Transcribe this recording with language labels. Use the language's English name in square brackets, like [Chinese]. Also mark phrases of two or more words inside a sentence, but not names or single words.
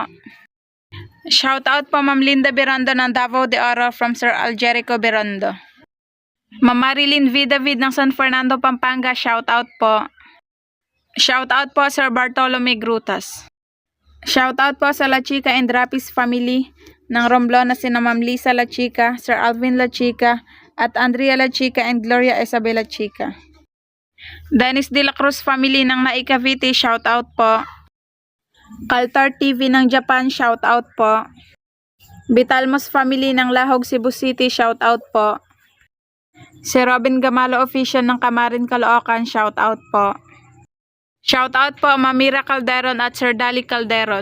[English] Shout out [Filipino] po Ma'am Linda Berondo ng Davao de Oro from Sir Aljerico Berondo. Ma'am Marilyn V. David ng San Fernando, Pampanga, [English] shout out [Filipino] po. [English] Shout out [Filipino] po Sir Bartolome Grutas. [English] Shout out [Filipino] po sa La Chica and Rapis family ng Romblona sina Ma'am Lisa La Chica, Sir Alvin La Chica, at Andrea La Chica and Gloria Isabel La Chica. Dennis De La Cruz family ng Nai Cavite, [English] shout out [Filipino] po. Kaltar TV ng Japan, [English] shout out [Filipino] po. Vitalmos family ng Lahog, Cebu City, [English] shout out [Filipino] po. Si Robin Gamalo official ng Kamarin, Caloocan, [English] shout out [Filipino] po. [English] Shout out [Filipino] po Mamira Calderon at Sir Dali Calderon.